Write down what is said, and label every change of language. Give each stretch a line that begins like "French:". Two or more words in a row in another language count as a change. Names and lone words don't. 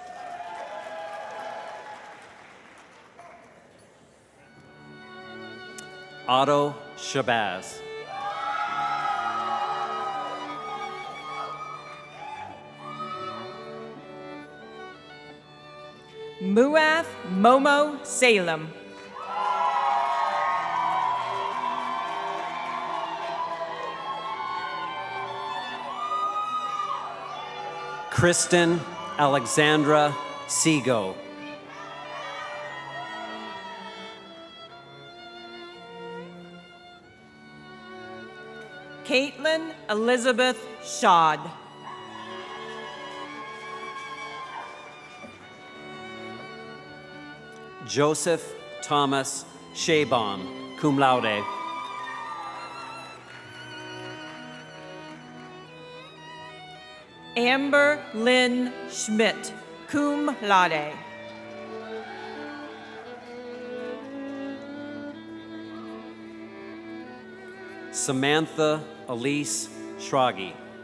English: Otto Shabazz. Muath Momo Salem. Kristen Alexandra Seago. Caitlin Elizabeth Shad. Joseph Thomas Shabaum,
Latin: cum laude.
English: Amber Lynn Schmidt,
Latin: cum laude.
English: Samantha Elise Schragi.